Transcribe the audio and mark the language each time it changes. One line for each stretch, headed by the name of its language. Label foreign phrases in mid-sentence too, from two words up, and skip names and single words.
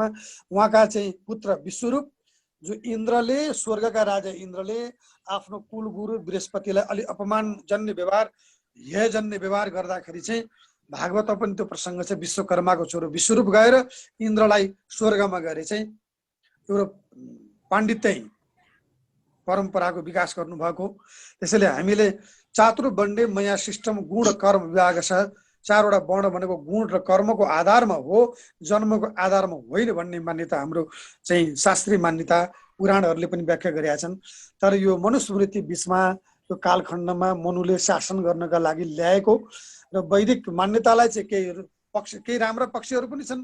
Nepali: उहाँका चाहिँ पुत्र विश्वरूप, जो इन्द्रले, स्वर्गका राजा इन्द्रले आफ्नो कुलगुरु बृहस्पतिलाई अलि अपमानजन्य व्यवहार, हेयजन्य व्यवहार गर्दाखेरि चाहिँ भागवत पनि त्यो प्रसङ्ग छ। विश्वकर्माको छोरो विश्वरूप गएर इन्द्रलाई स्वर्गमा गएर चाहिँ एउटा पाण्डित्य परम्पराको विकास गर्नुभएको। त्यसैले हामीले
Sanskrit: चातुर वर्णे मया
Nepali: सिस्टम गुण कर्म विभाग छ। चारवटा वर्ण भनेको गुण र कर्मको आधारमा हो, जन्मको आधारमा होइन भन्ने मान्यता हाम्रो चाहिँ शास्त्रीय मान्यता पुराणहरूले पनि व्याख्या गरेका छन्। तर यो मनुस्मृति बिचमा यो कालखण्डमा मनुले शासन गर्नका लागि ल्याएको र वैदिक मान्यतालाई चाहिँ केही राम्रा पक्षहरू पनि छन्।